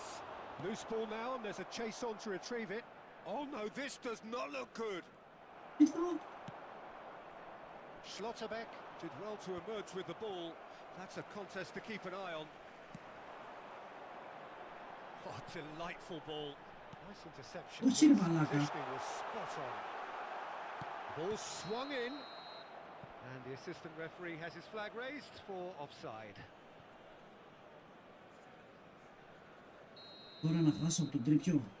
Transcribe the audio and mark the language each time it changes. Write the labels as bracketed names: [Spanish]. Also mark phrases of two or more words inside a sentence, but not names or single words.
[English] Loose ball now, and there's a chase on to retrieve it. Oh, no, this does not look good. [Greek] Κοίτα. [English] Schlotterbeck did well to emerge with the ball. That's a contest to keep an eye on. Oh, delightful ball. Nice interception. [Greek] Όχι ρε μαλάκα. [English] Positioning was spot on. Ball swung in. And the assistant referee has his flag raised for offside. [Greek] Τώρα να χάσω από τον τρίπιο.